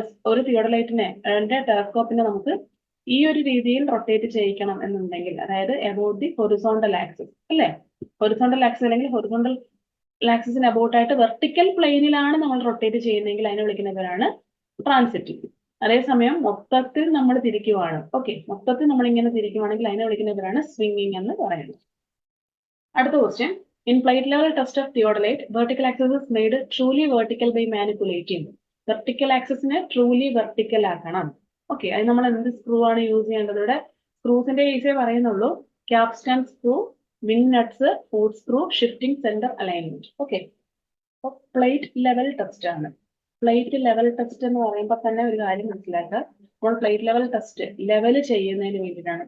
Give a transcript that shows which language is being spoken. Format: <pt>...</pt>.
<ml>ഒരു തിയോഡലൈറ്റിനെ ടെലസ്കോപ്പിനെ നമുക്ക് ഈ ഒരു രീതിയിൽ റൊട്ടേറ്റ് ചെയ്യിക്കണം എന്നുണ്ടെങ്കിൽ, അതായത് അബൌട്ട് ദി ഹൊറിസോണ്ടൽ ആക്സിസ് അല്ലെ. ഹൊറിസോണ്ടൽ ആക്സിസ് അല്ലെങ്കിൽ ഹൊറിസോണ്ടൽ ആക്സിസിന് അബൌട്ട് ആയിട്ട് വെർട്ടിക്കൽ പ്ലെയിനിലാണ് നമ്മൾ റൊട്ടേറ്റ് ചെയ്യുന്നതെങ്കിൽ അതിനെ വിളിക്കുന്ന പേരാണ് ട്രാൻസിറ്റിങ്. അതേസമയം മൊത്തത്തിൽ നമ്മൾ തിരിക്കുവാണ്, ഓക്കെ, മൊത്തത്തിൽ നമ്മൾ ഇങ്ങനെ തിരിക്കുവാണെങ്കിൽ അതിനെ വിളിക്കുന്ന പേരാണ് സ്വിംഗിങ് എന്ന് പറയുന്നത്. അടുത്ത question.</ml> <en>In plate level test of theodolite, vertical axis is made truly vertical by manipulating.</en> <ml>Vertical axis ne truly vertical ആക്കണം. ഓക്കെ, അത് നമ്മൾ എന്ത് സ്ക്രൂ ആണ് യൂസ് ചെയ്യേണ്ടത്? ഇവിടെ സ്ക്രൂസിന്റെ കേസേ പറയുന്നുള്ളൂ. Capstan screw, wing nuts, food screw, shifting centre alignment. Okay, അപ്പൊ plate level test ആണ്. പ്ലേറ്റ് ലെവൽ ടെസ്റ്റ് എന്ന് പറയുമ്പോൾ തന്നെ ഒരു കാര്യം മനസ്സിലാക്കുക, നമ്മൾ പ്ലേറ്റ് ലെവൽ ടെസ്റ്റ് ലെവൽ ചെയ്യുന്നതിന് വേണ്ടിയിട്ടാണ്.</ml>